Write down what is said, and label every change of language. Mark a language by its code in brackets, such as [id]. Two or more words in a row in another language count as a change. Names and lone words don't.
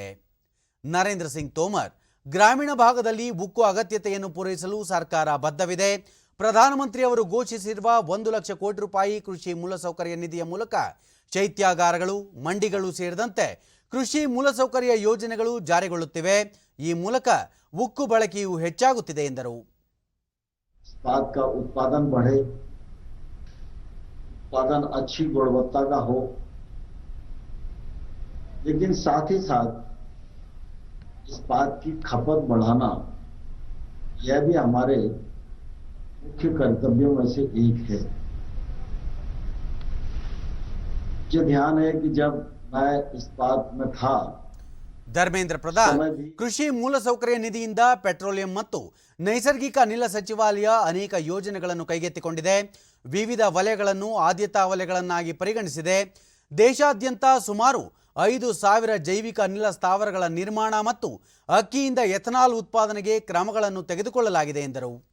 [kn] ನರೇಂದ್ರ ಸಿಂಗ್ ತೋಮರ್, ಗ್ರಾಮೀಣ ಭಾಗದಲ್ಲಿ ಉಕ್ಕು ಅಗತ್ಯತೆಯನ್ನು ಪೂರೈಸಲು ಸರ್ಕಾರ ಬದ್ಧವಿದೆ. ಪ್ರಧಾನಮಂತ್ರಿಯವರು ಘೋಷಿಸಿರುವ 1 ಲಕ್ಷ ಕೋಟಿ ರೂಪಾಯಿ ಕೃಷಿ ಮೂಲಸೌಕರ್ಯ ನಿಧಿಯ ಮೂಲಕ ಶೈತ್ಯಾಗಾರಗಳು, ಮಂಡಿಗಳು ಸೇರಿದಂತೆ ಕೃಷಿ ಮೂಲಸೌಕರ್ಯ ಯೋಜನೆಗಳು ಜಾರಿಗೊಳ್ಳುತ್ತಿವೆ. ಈ ಮೂಲಕ ಉಕ್ಕು ಬಳಕೆಯು ಹೆಚ್ಚಾಗುತ್ತಿದೆ ಎಂದರು. [hi] इस्पात का उत्पादन बढ़े, उत्पादन अच्छी गुणवत्ता का हो, लेकिन साथ ही साथ इस्पात की खपत बढ़ाना यह भी हमारे मुख्य कर्तव्यों में से एक है. मुझे ध्यान है कि जब मैं इस्पात में था, [kn] ಧರ್ಮೇಂದ್ರ ಪ್ರಧಾನ್, ಕೃಷಿ ಮೂಲಸೌಕರ್ಯ ನಿಧಿಯಿಂದ ಪೆಟ್ರೋಲಿಯಂ ಮತ್ತು ನೈಸರ್ಗಿಕ ಅನಿಲ ಸಚಿವಾಲಯ ಅನೇಕ ಯೋಜನೆಗಳನ್ನು ಕೈಗೆತ್ತಿಕೊಂಡಿದೆ. ವಿವಿಧ ವಲಯಗಳನ್ನು ಆದ್ಯತಾ ವಲಯಗಳನ್ನಾಗಿ ಪರಿಗಣಿಸಿದೆ. ದೇಶಾದ್ಯಂತ ಸುಮಾರು 5,000 ಜೈವಿಕ ಅನಿಲ ಸ್ಥಾವರಗಳ ನಿರ್ಮಾಣ ಮತ್ತು ಅಕ್ಕಿಯಿಂದ ಎಥನಾಲ್ ಉತ್ಪಾದನೆಗೆ ಕ್ರಮಗಳನ್ನು ತೆಗೆದುಕೊಳ್ಳಲಾಗಿದೆ ಎಂದರು.